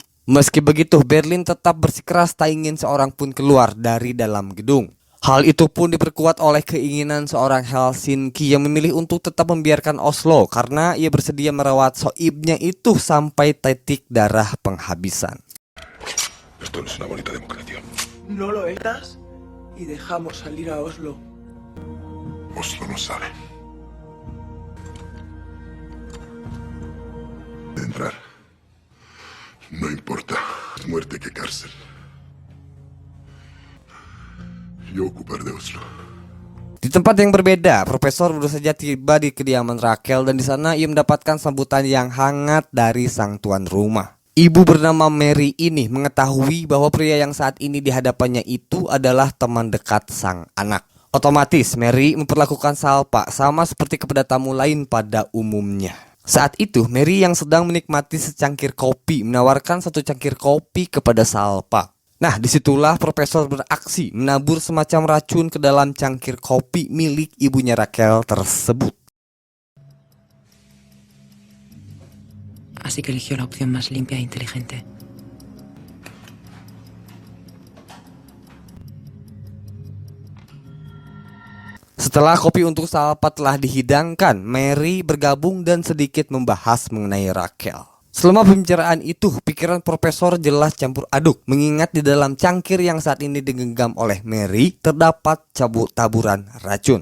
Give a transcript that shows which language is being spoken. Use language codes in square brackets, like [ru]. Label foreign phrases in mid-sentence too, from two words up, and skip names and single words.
[id] Meski begitu, Berlin tetap bersikeras tak ingin seorang pun keluar dari dalam gedung. Hal itu pun diperkuat oleh keinginan seorang Helsinki yang memilih untuk tetap membiarkan Oslo karena ia bersedia merawat soibnya itu sampai titik darah penghabisan. [es] Esto no es una bonita democracia. No lo estás y dejamos salir a Oslo. Oslo no sabe. Entrar. No importa. Muerte que cárcel. Yo ocupar de Oslo. [id] Di tempat yang berbeda, Profesor baru saja tiba di kediaman Rachel dan di sana ia mendapatkan sambutan yang hangat dari sang tuan rumah. Ibu bernama Mary ini mengetahui bahwa pria yang saat ini di hadapannya itu adalah teman dekat sang anak. Otomatis Mary memperlakukan Salpa sama seperti kepada tamu lain pada umumnya. Saat itu Mary yang sedang menikmati secangkir kopi menawarkan satu cangkir kopi kepada Salpa. Nah, disitulah Profesor beraksi menabur semacam racun ke dalam cangkir kopi milik ibunya Rachel tersebut. [es] Así que eligió la opción más limpia e inteligente. [id] Setelah kopi untuk Salpa telah dihidangkan, Mary bergabung dan sedikit membahas mengenai Rachel. Selama pembicaraan itu, pikiran Profesor jelas campur aduk, mengingat di dalam cangkir yang saat ini digenggam oleh Mary terdapat taburan racun.